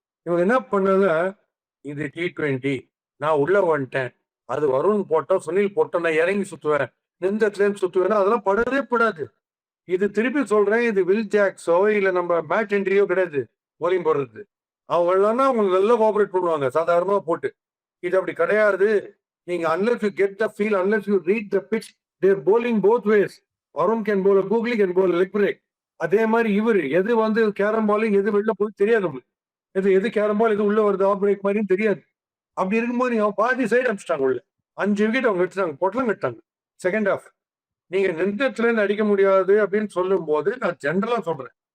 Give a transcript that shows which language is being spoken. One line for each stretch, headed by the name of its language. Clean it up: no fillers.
Tamil: இவங்க என்ன பண்ணாங்க, இது T20, நான் உள்ள வந்துட்டேன், அது வருண் போட்டோம் சுனில் போட்டோம், நான் இறங்கி சுத்துவேன், நின்றதுலேருந்து சுத்துவேன்னா அதெல்லாம் படவே படாது. இது திருப்பி சொல்றேன், இது வில் ஜாக்ஸோ இல்ல நம்ம மேட் என்ட்ரியோ கிடையாது போலிங் போடுறது. அவங்க இல்லைன்னா அவங்க நல்லா கோஆபரேட் பண்ணுவாங்க சாதாரணமா போட்டு. இது அப்படி கிடையாது. நீங்க
English: unless you get the feel, unless you read the pitch, they're bowling both ways. Varun can bowl a googly, can bowl a leg break.
Tamil: அதே மாதிரி இவரு எது வந்து கேரம் பாலிங் எது வெளில போய் தெரியாது உங்களுக்கு. எது கேரம் பால் எது உள்ள வருது ஆஃப் பிரேக் மாதிரியும் தெரியாது. அப்படி இருக்கும்போது நீங்க பாதி சைடு அடிச்சிட்டாங்க உள்ள. 5 விக்கெட் அவங்க எடுத்துட்டாங்க, பொட்டலம் கட்டாங்க செகண்ட் ஹாஃப். நீங்க நின்றத்துல இருந்து அடிக்க முடியாது அப்படின்னு சொல்லும் போது நான் ஜென்ரலா சொல்றேன்.